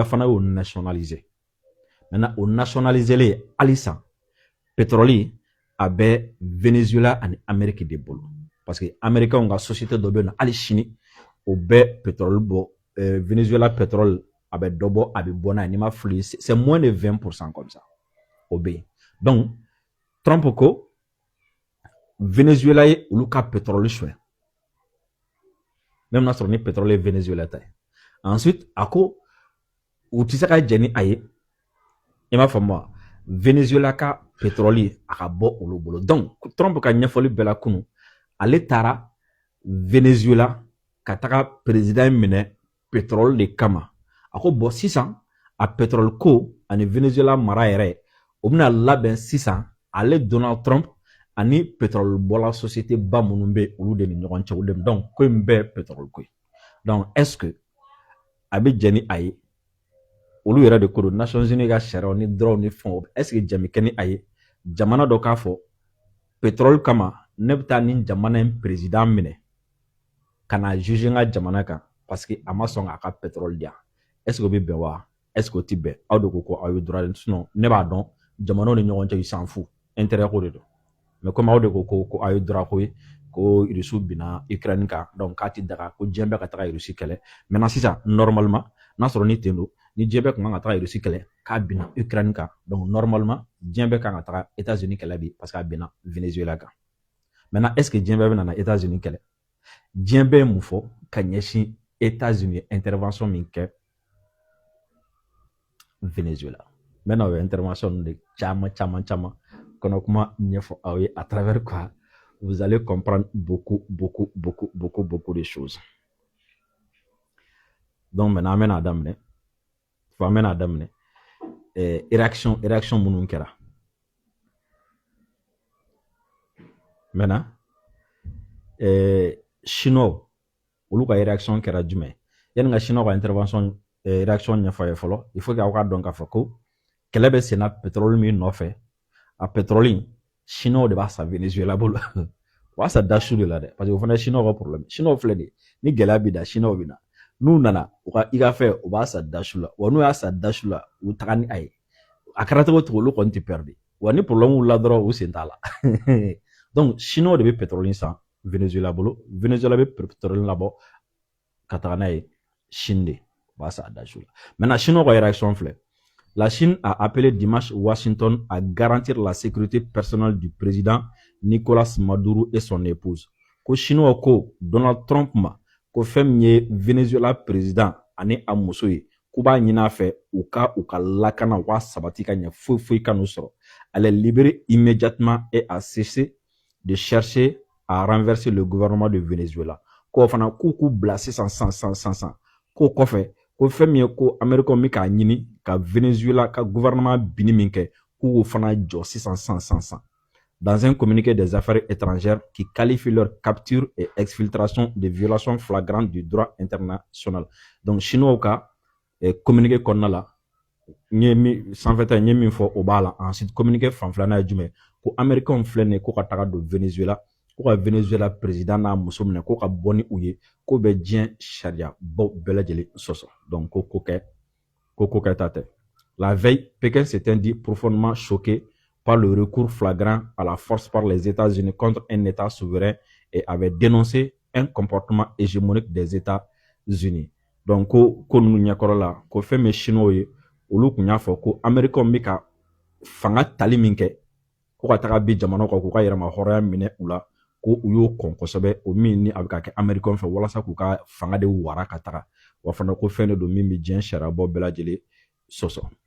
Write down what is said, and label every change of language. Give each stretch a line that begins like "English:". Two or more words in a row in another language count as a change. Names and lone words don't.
Bambara: fana y'o
French: nationaliser maintenant
Bambara: o nationaliser halisa pétrole a bɛ Venezuela ani Amérique de bolo
French: parce que
Bambara: Américains ka société dɔ bɛ yen nɔ hali sini o bɛ pétrole bɔ Venezuela pétrole a bɛ dɔ bɔ a bɛ bɔ n'a ye n'i ma fili
French: c'est moins de 20% comme ça
Bambara: o bɛ yen donc Trump ko Venezuela ye olu ka pétrole
French: soin même
Bambara: n'a sɔrɔ ni pétrole ye Venezuela ta ye ensuite a ko u tɛ se ka jɛn ni a ye i m'a faamu wa Venezuela ka pétrole a ka bɔ olu bolo donc Trump ka ɲɛfɔli bɛɛ la kunun ale taara Venezuela ka taga président minɛ pétrole de kama a ko bon sisan a pétrole ko ani Venezuela mara yɛrɛ o bɛna labɛn sisan ale Donald Trump ani pétrole bɔla société ba minnu bɛ olu de ni ɲɔgɔn cɛ olu de donc ko in bɛɛ pétrole ko ye
French: donc est-ce que
Bambara: a bɛ jɛn ni a ye olu yɛrɛ de ko don Nations Unies ka sariyaw ni droit ni fɛnw
French: est-ce que
Bambara: jɛn bɛ kɛ ni a ye jamana dɔ k'a fɔ pétrole kama ne bɛ taa ni jamana in président minɛ ka na juger n ka jamana kan
French: parce que
Bambara: a ma sɔn k'a ka pétrole di yan
French: est-ce que
Bambara: o bɛ bɛn wa
French: est-ce que
Bambara: o tɛ bɛn aw de ko ko aw ye
French: droit de sinon
Bambara: ne b'a dɔn jamanaw ni ɲɔgɔn cɛ
French: ils s'en fout intérêt
Bambara: ko de don
French: mais comme
Bambara: aw de ko ko aw ye droit ko ye ko Russie binna Ukraine kan donc k'a ti daga ko diɲɛ bɛɛ ka taga Russie kɛlɛ maintenant sisan normalement n'a sɔrɔ ni ten don ni diɲɛ bɛɛ kan ka taga Russie kɛlɛ k'a binna Ukraine kan donc normalement diɲɛ bɛɛ kan ka taga États-Unis kɛlɛ bi
French: parce que
Bambara: a binna Venezuela kan
French: maintenant est-ce que
Bambara: diɲɛ bɛɛ bɛ na États-Unis kɛlɛ diɲɛ bɛɛ ye mun fɔ ka ɲɛsin États-Unis intervention min kɛ Venezuela maintenant o ye intervention de caman kɔnɔ kuma ɲɛfɔ aw ye
French: à travers quoi vous allez comprendre beaucoup de choses donc maintenant
Bambara: an bɛna daminɛ fo an bɛna daminɛ réaction minnu kɛra
French: maintenant chinois
Bambara: olu ka réaction kɛra jumɛn yanni ka chinois ka
French: intervention réaction
Bambara: ɲɛfɔ a ye fɔlɔ
French: il faut que
Bambara: aw ka dɔn k'a fɔ ko kɛlɛ bɛ senna pétrole min nɔfɛ a
French: pétrole chinois
Bambara: de b'a san Venezuela bolo o b'a san da su de la dɛ
French: parce que
Bambara: o fana ye chinois ka problème chinois filɛ de ni gɛlɛya bɛ da chinois bɛ na n'u nana u ka i ka fɛ o b'a san da su la wa n'u y'a san da su la u taga ni a ye a kɛra cogo cogo olu kɔni tɛ perdre wa ni problème wulila dɔrɔn u sen t'a la
French: donc chinois
Bambara: de bɛ pétrole san Venezuela bolo Venezuela bɛ pétrole labɔ ka taga n'a ye Chine de o b'a san da su la
French: maintenant chinois
Bambara: ka réaction filɛ.
French: La Chine a appelé dimanche Washington à garantir la sécurité personnelle du président Nicolas Maduro et son épouse.
Bambara: Ko Chinois ko Donald Trump ma ko fɛn min ye Venezuela président ani a muso ye k'u b'a ɲini a fɛ u ka lakana u ka sabati ka ɲɛ foyi ka n'u sɔrɔ.
French: Elle libérer immédiatement et a cessé de chercher à renverser le gouvernement de Venezuela.
Bambara: Ko fana k'u bila sisan ko kɔfɛ ko fɛn min ye ko Américain mi k'a ɲini ka Venezuela ka gouvernement bini min kɛ k'u fana jɔ sisan
French: dans un communiqué des affaires étrangères qui qualifie leur capture et exfiltration de violations flagrantes du droit international. Donc chinois
Bambara: ka communiqué kɔnɔna la sanfɛta n ye min fɔ o b'a la ensuite communiqué fanfilana ye jumɛn ko Américain filɛ nin ye ko ka taga don Venezuela ko ka Venezuela président n'a muso minɛ ko ka bɔ ni u ye ko bɛ diɲɛ sariya bɔ bɛɛ lajɛlen sɔsɔ. Donc ko kɛ ta tɛ.
French: La veille, Pékin s'était dit profondément choqué par le recours flagrant à la force par les États-Unis contre un État souverain et avait dénoncé un comportement hégémonique des États-Unis.
Bambara: Donc ko nunu ɲɛkɔrɔ la ko fɛn min Chinois ye olu kun y'a fɔ ko Américains bɛ ka fanga tali min kɛ ko ka taga bi jamanaw kan k'u ka yɛrɛma hɔrɔnya minɛ u la ko u y'o kɔn kosɛbɛ o min ni a bɛ ka kɛ Américains fɛ walasa k'u ka fanga de wara ka taga wa fana ko fɛn de don min bɛ diɲɛ sariya bɔ bɛɛ lajɛlen sɔsɔ.